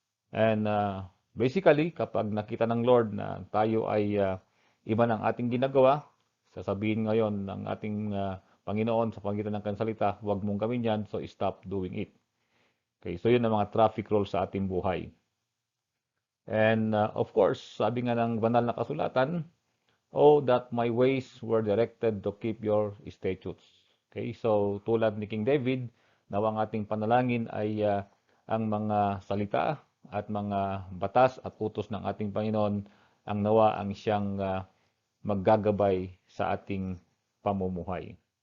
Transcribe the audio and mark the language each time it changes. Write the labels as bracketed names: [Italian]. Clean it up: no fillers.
[Filipino] And basically, kapag nakita ng Lord na tayo ay iba ng ating ginagawa, sasabihin ngayon ng ating Panginoon sa pangitan ng kanyang salita, huwag mong gawin yan, [English] so stop doing it. [Filipino] Okay, so yun ang mga traffic rules sa ating buhay. [English] And of course, [Filipino] sabi nga ng banal na kasulatan, [English] oh, that my ways were directed to keep your statutes. [Filipino] Okay, so tulad ni King David, nawang ating panalangin ay ang mga salita at mga batas at utos ng ating Panginoon ang nawa ang siyang maggagabay sa ating pamumuhay.